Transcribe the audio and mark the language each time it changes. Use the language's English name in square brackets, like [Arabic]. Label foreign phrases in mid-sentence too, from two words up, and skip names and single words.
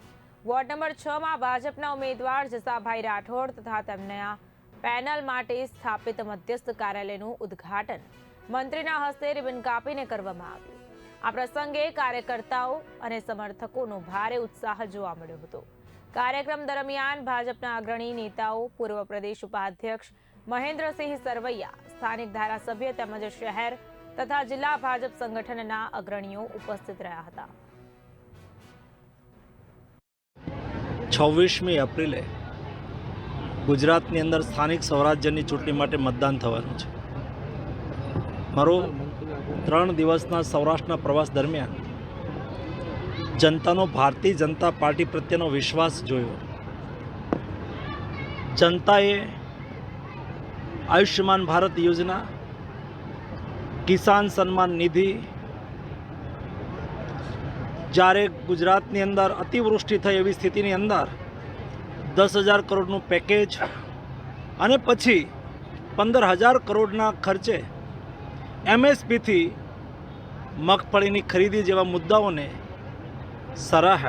[Gujarati] વોર્ડ નંબર 6માં ભાજપના ઉમેદવાર જસાભાઈ રાઠોડ તથા તેમના પેનલ માટે સ્થાપિત મધ્યસ્થ કાર્યાલયનું ઉદ્ઘાટન મંત્રીના હસ્તે રિબન કાપીને કરવામાં આવ્યું। આ પ્રસંગે કાર્યકર્તાઓ અને સમર્થકોનો ભારે ઉત્સાહ જોવા મળ્યો હતો। કાર્યક્રમ દરમિયાન ભાજપા અગ્રણી નેતાઓ પૂર્વ પ્રદેશ ઉપાધ્યક્ષ મહેન્દ્રસિંહ સરવૈયા, સ્થાનિક ધારાસભ્ય તેમજ શહેર તથા જિલ્લા ભાજપ સંગઠનના અગ્રણીઓ ઉપસ્થિત રહ્યા હતા। 26મી એપ્રિલે ગુજરાતની અંદર સ્થાનિક સ્વરાજ્યની ચૂંટણી માટે મતદાન થવાનું છે। મારો 3 દિવસના સૌરાષ્ટ્રના પ્રવાસ દરમિયાન જનતા ભારતીય જનતા પાર્ટી પ્રત્યેનો વિશ્વાસ જોયો। જનતાએ આયુષ્માન ભારત યોજના, કિસાન સન્માન નિધિ, જ્યારે ગુજરાતની અંદર અતિવૃષ્ટિ થઈ એવી સ્થિતિની અંદર 10,000 કરોડનું પેકેજ અને પછી 15,000 કરોડના ખર્ચે MSP થી મગફળીની ખરીદી જેવા મુદ્દાઓને સરાહા।